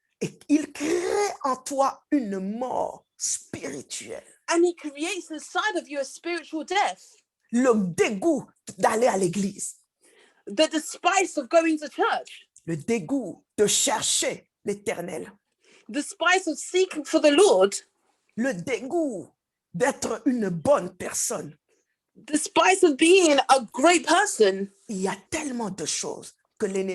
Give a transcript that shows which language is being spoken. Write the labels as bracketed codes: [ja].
[fr] Et il crée en toi une mort spirituelle. [en] And he creates inside of you a spiritual death, [fr] Le dégoût d'aller à l'église, [en] the despise of going to church, [fr] le dégoût de chercher l'éternel, [en] the despise of seeking for the Lord, [fr] le dégoût d'être une bonne personne. [en] the despise of being a great person. [fr] Il y a tellement de choses que l'ennemi